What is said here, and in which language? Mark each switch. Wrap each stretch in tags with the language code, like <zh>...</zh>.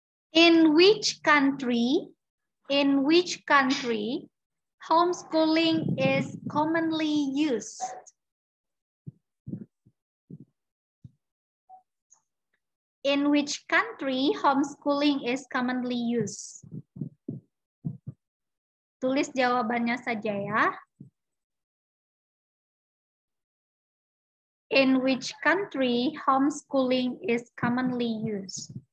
<en>In which country homeschooling is commonly used? In which country homeschooling is commonly used?</en> <id>Tulis jawabannya saja ya.</id> <en>In which country homeschooling is commonly used?</en>